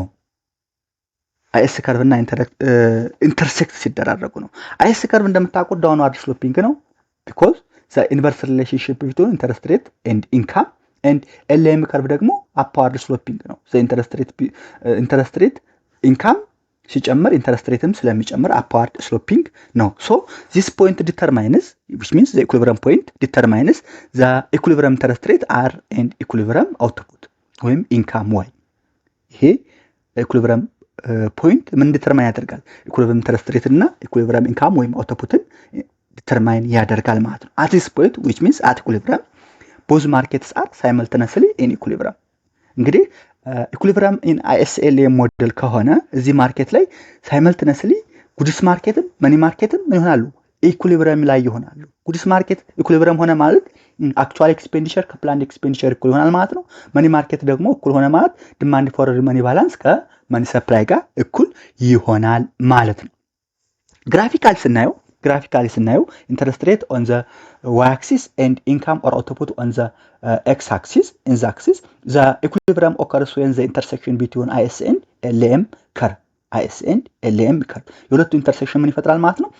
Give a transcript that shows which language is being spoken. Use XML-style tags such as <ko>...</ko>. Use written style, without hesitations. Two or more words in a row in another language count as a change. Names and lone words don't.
<en>IS curve እና intersect</en> <am>ሲደራረጉ ነው።</am> <en>IS curve እንደምታውቁት downward sloping ነው because the inverse relationship between interest rate and income። and LM curve ደግሞ upward sloping ነው። the interest rate income ሲጨምር interest rate-ም ስለሚጨምር upward sloping ነው። this point determines which means the equilibrium point determines the equilibrium interest rate r and equilibrium output ወይም income Y። ይሄ equilibrium point ምን determine ያደርጋል? equilibrium interest rate እና equilibrium income ወይም output-ን determine</en> <am>ያደርጋል ማለት ነው።</am> <en>at this point which means at equilibrium both markets are simultaneously in equilibrium። እንግዲህ equilibrium in IS-LM model</en> <am>ከሆነ እዚህ</am> <en>market ላይ simultaneously goods market-ም money market-ም</en> <am>ምን ይሆናሉ?</am> <en>ኢኩሊብሪየም</en> <am>ላይ ይሆናሉ።</am> <en>goods market equilibrium</en> <am>ሆነ ማለት</am> <en>actual expenditure ከ-planned expenditure</en> <am>እኩል ይሆናል ማለት ነው።</am> <en>money market</en> <am>ደግሞ እኩል ሆነ ማለት</am> <en>demand for money balance ከ-money supply</en> <am>ጋር እኩል ይሆናል ማለት ነው።</am> <en>graphically ስናየው interest rate on the Y axis and income or output on the X axis in the axis the equilibrium occurs when the intersection between IS and LM curve የሁለቱ intersection</en> <am>ምን ይፈጥራል ማለት ነው?</am>